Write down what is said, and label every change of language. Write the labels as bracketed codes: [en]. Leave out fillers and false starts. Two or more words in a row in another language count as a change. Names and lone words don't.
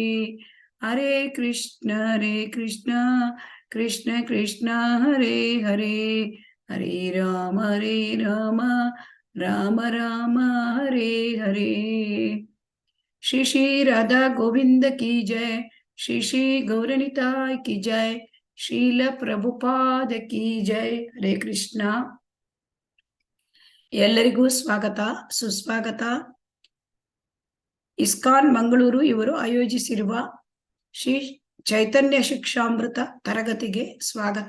[sa] हरे कृष्ण कृष्ण कृष्ण हरे हरे, हरे राम राम राम हरे हरे। [hi] श्री श्री राधा गोविंद की जय, श्री श्री गौरनिताय की जय, श्रील प्रभुपाद की जय। [sa] हरे कृष्ण. [kn] ಎಲ್ಲರಿಗೂ ಸ್ವಾಗತ ಸುಸ್ವಾಗತ. ಇಸ್ಕಾನ್ ಮಂಗಳೂರು ಇವರು ಆಯೋಜಿಸಿರುವ ಶ್ರೀ ಚೈತನ್ಯ ಶಿಕ್ಷಾಮೃತ ತರಗತಿಗೆ ಸ್ವಾಗತ.